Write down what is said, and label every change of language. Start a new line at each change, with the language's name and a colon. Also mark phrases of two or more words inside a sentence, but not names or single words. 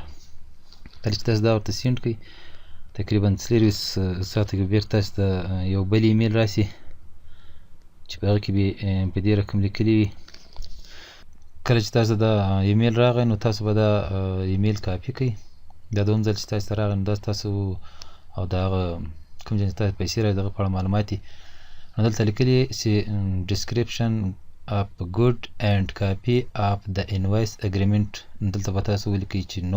Pashto: کله چې تاسو دا ورته سینډ کړئ تقریبا 24 ساعته کې بېرته تاسو ته یو بل ایمیل راسي چې په هغه کې به په دې رقم لیکلي وي. کله چې تاسو دا ایمیل راغی نو تاسو به دا ایمیل کاپي کړئ. دا دوم ځل چې تاسو ته راغی نو دا تاسو او د هغه کوم ځای چې تاسو پیسې راځي د هغه په اړه معلومات دي. نو دلته لیکلي چې
English: description of good and copy of the invoice agreement.
Pashto: دلته به تاسو ولیکئ چې نو.